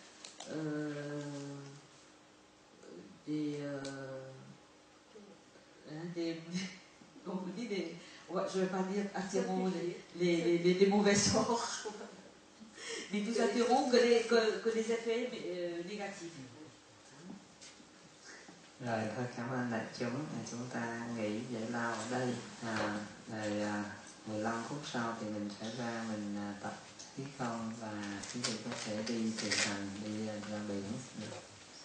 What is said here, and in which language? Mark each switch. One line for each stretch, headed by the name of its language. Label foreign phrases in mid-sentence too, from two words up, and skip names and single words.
French: comme on dit, je ne vais pas dire attirons les mauvais sorts, mais nous attirons que les effets négatifs.
Vietnamese: Rồi thôi, cảm ơn đại chúng. Chúng ta nghỉ giải lao ở đây. Rồi 15 phút sau thì mình sẽ ra mình tập khí công, và quý vị có thể đi thực hành, đi ra biển.